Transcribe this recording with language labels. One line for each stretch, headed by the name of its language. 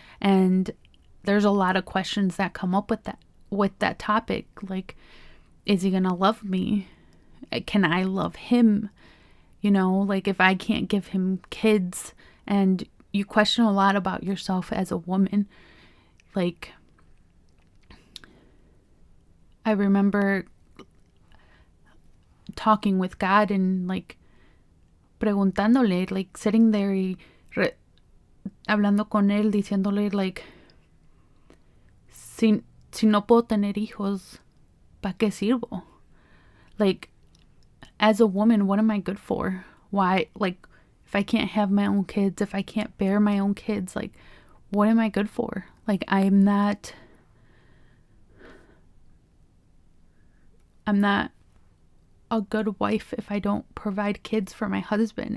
English: And there's a lot of questions that come up with that topic. Like, is he gonna love me? Can I love him? Like, if I can't give him kids, and you question a lot about yourself as a woman. Like, I remember talking with God and like
Spanish: preguntándole,
English: like sitting there
Spanish: y hablando con él, diciéndole like, si no puedo tener hijos, ¿para qué sirvo?
English: Like, as a woman, what am I good for? Why, like, if I can't have my own kids, if I can't bear my own kids, like, what am I good for? Like, I'm not a good wife if I don't provide kids for my husband.